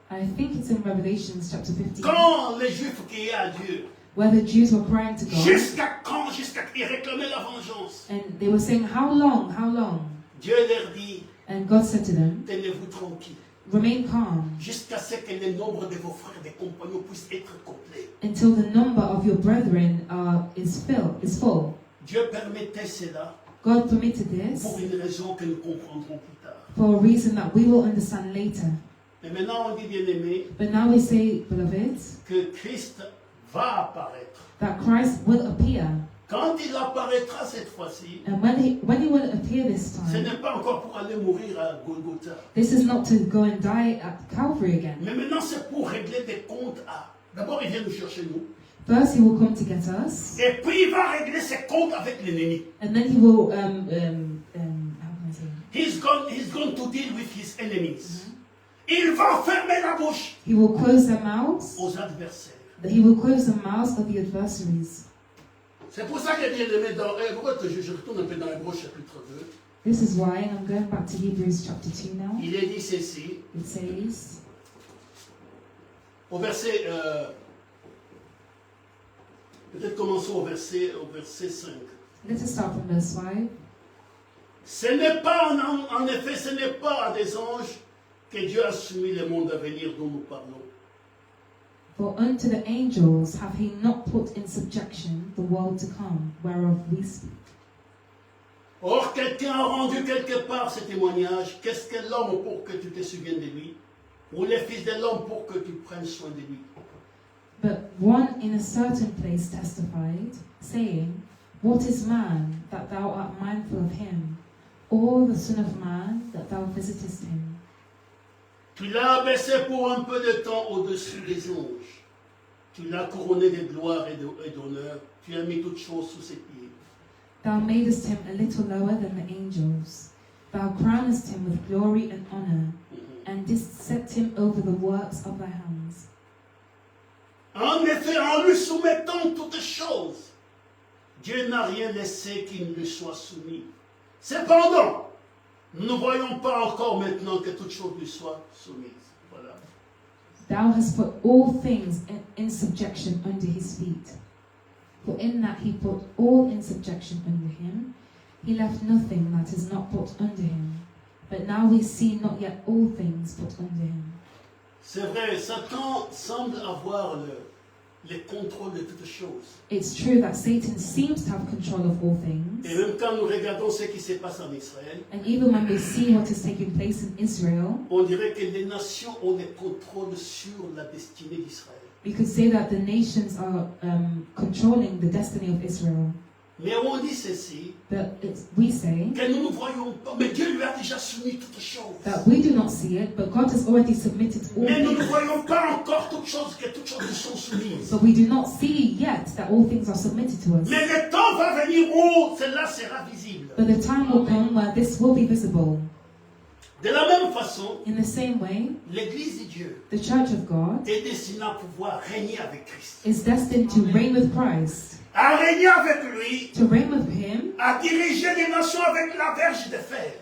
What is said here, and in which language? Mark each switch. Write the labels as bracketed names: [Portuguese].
[English] I think it's in Revelations chapter 15, [French] Quand les Juifs criaient à Dieu, [English] where the Jews were crying to God, [French] jusqu'à quand, jusqu'à ils réclamaient la vengeance. [English] and they were saying, how long, how long? [French] Dieu leur dit, [English] And God said to them, [French] tenez-vous tranquille, [English] remain calm [French] jusqu'à ce que le nombre de vos frères et compagnons puisse être complet. [English] until the number of your brethren is full. [French] Dieu permettait cela [English] God permitted this [French] pour une raison que nous comprendrons plus tard. [English] for a reason that we will understand later. [French] Et maintenant on dit, bien aimé, [English] But now we say, beloved, [French] que Christ va apparaître. [English] that Christ will appear. [French] Quand il apparaîtra cette fois-ci, [English] And when he will appear this [French] ce [English] time, [French] n'est pas encore pour aller mourir à Golgotha. [English] this is not to go and die at Calvary again. [French] Mais maintenant c'est pour régler des comptes à... D'abord il vient nous chercher nous. [English] First, he will come to get us, [French] Et puis il va régler ses comptes avec l'ennemi. [English] and then he will, how can I say? He's going to deal with his enemies. [French] Il va fermer la bouche [English] He will close their mouths. [French] aux adversaires. [English] He will close the mouths of the adversaries. [French] C'est pour ça que bien aimé dans Hébreux, je retourne un peu dans Hébreux chapitre 2. [English] This is why, and I'm going back to Hebrews chapter 2 now. [French] Il est dit ceci, [English] It says, [French] au verset, peut-être commençons au verset 5. [English] let us start from verse 5. [French] Ce n'est pas, en effet, ce n'est pas à des anges que Dieu a soumis le monde à venir dont nous parlons. [English] For unto the angels have he not put in subjection the world to come, whereof we speak. [French] Or, quelqu'un a rendu quelque part ce témoignage. Qu'est-ce que l'homme pour que tu te souviennes de lui? Ou les fils de l'homme pour que tu prennes soin de lui? [English] But one in a certain place testified, saying, What is man, that thou art mindful of him, or the Son of Man, that thou visitest him? [French] Tu l'as abaissé pour un peu de temps au-dessus des anges. Tu l'as couronné de gloire et d'honneur. Tu as mis toutes choses sous ses pieds. [English] Thou madest him a little lower than the angels. Thou crownest him with glory and honor, and didst set him over the works of thy hands. [French] En effet, en lui soumettant toutes choses, Dieu n'a rien laissé qui ne lui soit soumis. Cependant, nous ne voyons pas encore maintenant que toutes choses lui soient soumises. Voilà. [English] Thou hast put all things in subjection under his feet. For in that he put all in subjection under him, he left nothing that is not put under him. But now we see not yet all things put under him. [French] C'est vrai, Satan semble avoir le contrôle de toutes choses. [English] It's true that Satan seems to have control of all things. [French] Et même quand nous regardons ce qui se passe en Israël, [English] And even when we see what is taking place in Israel, [French] on dirait que les nations ont le contrôle sur la destinée d'Israël. [English] we could say that the nations are controlling the destiny of Israel. [French] Mais on dit ceci, [English] But we say [French] que nous ne voyons pas, mais Dieu lui a déjà soumis toutes choses. [English] that we do not see it, but God has already submitted all [French] Mais nous ne [English] things. [French] voyons pas encore toutes choses, que toutes choses nous sont soumises. [English] But we do not see yet that all things are submitted to us. [French] Mais le temps va venir où cela sera visible. [English] But the time will come where this will be visible. [French] De la même façon, [English] In the same way, [French] l'Église de Dieu [English] the Church of God [French] est destinée à pouvoir régner avec Christ. [English] is destined to reign with Christ, [French] À régner avec lui, [English] to reign with Him, [French] à diriger les nations avec la verge de fer.